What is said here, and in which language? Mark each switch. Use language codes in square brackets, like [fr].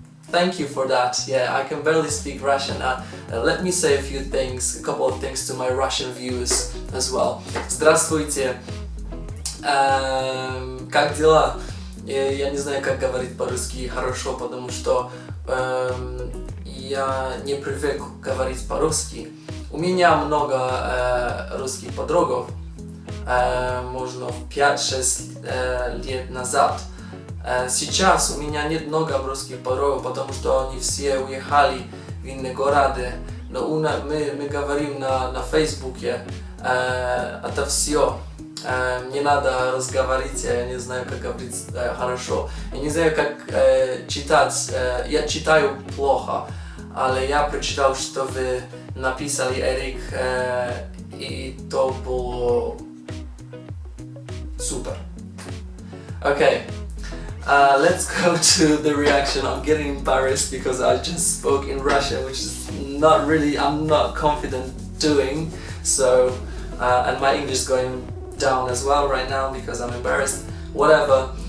[en] Thank you for that. Yeah, I can barely speak Russian. Let me say a couple of things to my Russian viewers as well. [ru] Здравствуйте. Как дела? Я не знаю, как говорить по-русски хорошо, потому что я не привык говорить по-русски. У меня много русских подруг, можно 5-6 лет назад. Сейчас у меня нет много русских подруг, потому что они все уехали в иные города. Но мы говорим на Фейсбуке, это все. Не надо разговаривать, я не знаю, как говорить хорошо. Я не знаю, как читать, я читаю плохо, але я прочитал, что вы написали, Эрик, и то было супер. [en] Okay, let's go to the reaction. I'm getting embarrassed because I just spoke in Russian, which is not really, I'm not confident doing, so, and my English is going down as well right now because I'm embarrassed. Whatever.